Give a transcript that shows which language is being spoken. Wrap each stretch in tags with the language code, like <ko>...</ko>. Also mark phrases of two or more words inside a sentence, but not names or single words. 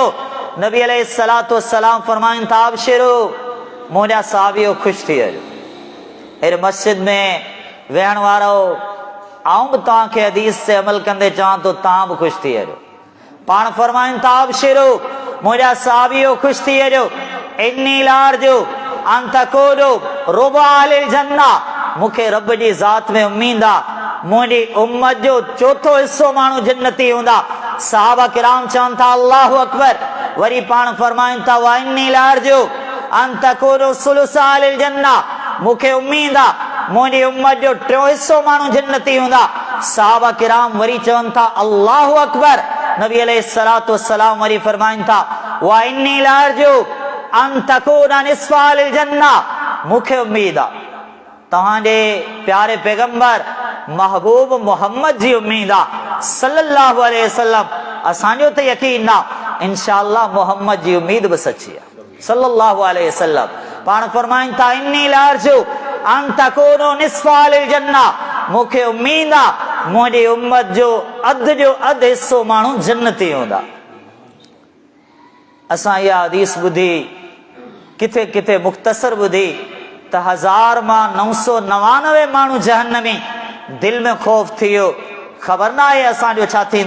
<sd>नबी</sd> <ar>عليه الصلاة والسلام</ar> <sd>फरमाइनि था अबशिरो, मुंहिंजा साहबियो ख़ुशि थी वञो। अहिड़े मस्जिद में वेहण वारो आऊं बि तव्हांखे हदीस ते अमल कंदे चवां थो, तव्हां बि ख़ुशि थी वञो। पाण फरमाइनि था अबशिरो, मुंहिंजा साहबियो ख़ुशि थी वञो।</sd> <ar>إني لأرجو أن تكون ربع أهل الجنة,</ar> <sd>मूंखे रब जी ज़ात में उम्मीद आहे मुंहिंजी उम्मत जो चोथों हिस्सो माण्हू जन्नती हूंदा। सहाबा किराम चवनि था</sd> <ar>الله أكبر.</ar> <sd>वरी पाण फरमाइनि था</sd> <ar>وإني لأرجو أن تكون ثلث أهل الجنة,</ar> <sd>मूंखे उम्मीद आहे मुंहिंजी उम्मत जो टियों हिस्सो माण्हू जन्नती हूंदा। सहाबा किराम वरी चवनि था</sd> <ar>الله أكبر. नबी عليه الصلاة والسلام</ar> <sd>वरी फरमाइनि था</sd> <ar>وإني لأرجو أن تكون نصف أهل الجنة,</ar> <sd>मूंखे उम्मीद आहे तव्हांजे प्यारे पैगंबर महबूब मोहम्मद जी उम्मीद आहे</sd> <ar>صلى الله عليه وسلم.</ar> <sd>असांजो त यकीन आहे इंशाअल्लाह मोहम्मद जी उम्मीद बि सची आहे</sd> <ar>صلى الله عليه وسلم.</ar> <sd>पाण फरमाइनि था</sd> <ar>إني لأرجو أن تكون نصف أهل الجنة,</ar> <sd>मूंखे उम्मीद आहे मुंहिंजी उम्मत जो अधु हिस्सो माण्हू जन्नती हूंदा। असां इहा हदीस ॿुधी किथे किथे मुख़्तसर ॿुधी त 1000 मां 999 माण्हू जहन्नमी, दिल में ख़ौफ़ थी वियो, ख़बर न आहे असांजो छा थींदो।</sd>